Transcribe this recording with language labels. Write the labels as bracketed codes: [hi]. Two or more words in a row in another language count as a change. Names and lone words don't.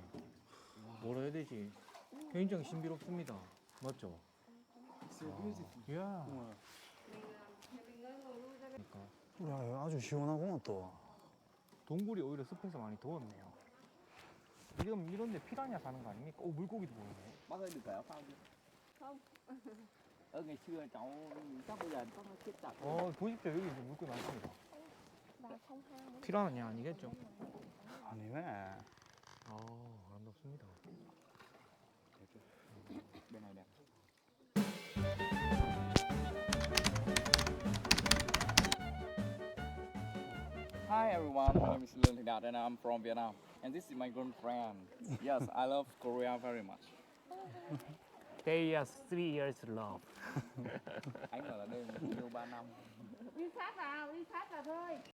[ko] 뭐라 해야 되지? 굉장히 신비롭습니다. 맞죠? 이야. 그러니까 야, 아주 시원하구만 또. 동굴이 오히려 습해서 많이 더웠네요. 지금 이런데 피라냐 사는 거 아닙니까? 오, 물고기도 보이네. [vi] Bác ơi được cởi áo phao chưa? Không. Ngày xưa cháu chắc bây giờ chắc nó chết chặt. [ko] 보십시오. 여기 이제 물고기 많습니다. [vi] Vào không hao. [ko] 피라냐 아니겠죠? 아니네. 아름답습니다. [vi] Bên này đẹp. [en] Hi everyone, my name is Lương Thị Đạt and I'm from Vietnam. And this is my girlfriend. Yes, I love Korea very much. They are 3 years love. [vi] Anh bảo là đây là yêu 3 năm. Đi sát vào thôi.